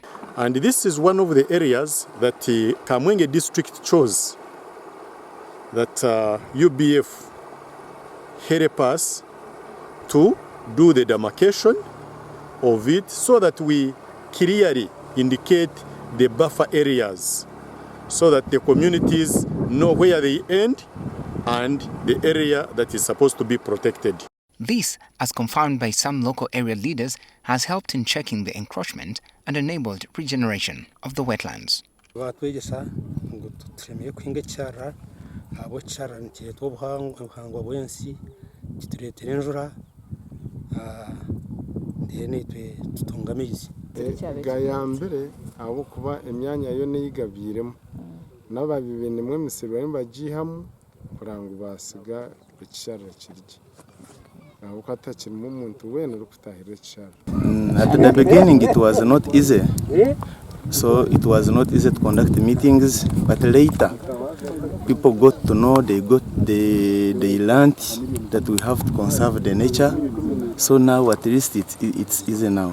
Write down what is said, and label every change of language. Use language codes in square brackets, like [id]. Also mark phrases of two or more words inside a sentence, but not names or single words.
[en] And this is one of the areas that Kamwenge district chose, that UBF help us to do the demarcation of it so that we clearly indicate the buffer areas so that the communities know where they end and the area that is supposed to be protected. This, as confirmed by some local area leaders, has helped in checking the encroachment and enabled regeneration of the wetlands. [nyn] Gayambere abo kuba emyanya yo neyigabiremo nababibe nimwe misirwa bagihamu kurango basiga ekishara kiriki aho katakirimo umuntu wena rukutahira ekishara. [en] At the beginning it was not easy, so it was not easy to conduct meetings, but later people got to know, they learned that we have to conserve the nature, so now at least it's easy now.